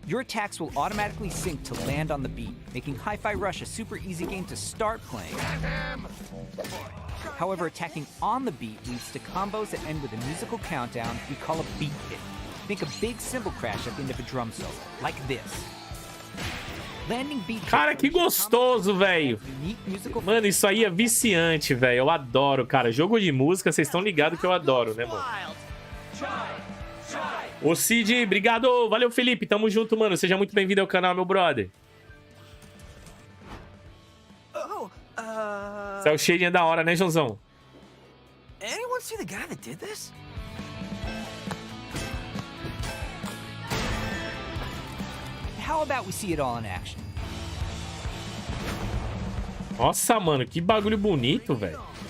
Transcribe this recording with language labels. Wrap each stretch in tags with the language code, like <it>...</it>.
<en>Your attacks will automatically sync to land on the beat, making Hi-Fi Rush a super easy game to start playing. However, attacking on the beat leads to combos that end with a musical countdown we call a beat hit. Think a big cymbal crash at the end of a drum solo, like this. Landing beat</en> <pt>Cara, que gostoso, velho. Mano, isso aí é viciante, velho. Eu adoro, cara. Jogo de música, vocês estão ligados que eu adoro, né, mano? Ô, Cid, obrigado. Valeu, Felipe. Tamo junto, mano. Seja muito bem-vindo ao canal, meu brother. Cell shading é da hora, né, Joãozão?</pt> <en>Anyone see the guy that did this? How about we see it all in action?</en> <pt>Nossa, mano, que bagulho bonito, velho.</pt>